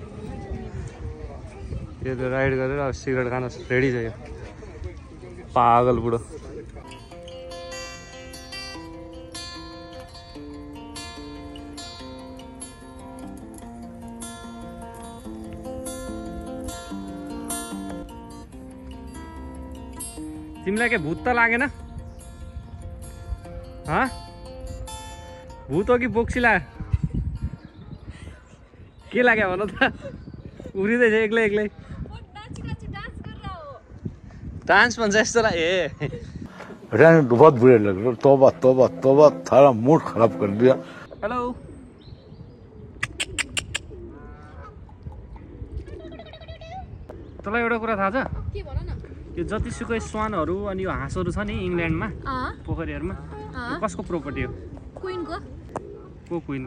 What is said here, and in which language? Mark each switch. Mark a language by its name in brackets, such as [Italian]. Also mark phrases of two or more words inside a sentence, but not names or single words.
[Nepali] यो त राइड गरेर अब सिगरेट खान रेडी छ यो पागल बुढो तिमीलाई के भूत त लागेन भूत हो कि बोक्सिला के लाग्यो भन त उरिँदैछ एक्लै एक्लै डांस भन्छ यस्तोलाई ए [Hindi] रहने बहुत बुरे लग रहे तौबा तौबा तौबा सारा मूड खराब कर दिया [Nepali] हेलो तँलाई एउटा कुरा थाहा छ भन न यो जतिसुकै स्वानहरू अनि यो हाँसहरू छ नि इङ्ल्यान्डमा पोखरीहरूमा कसको प्रोपर्टी हो क्वीनको को क्वीन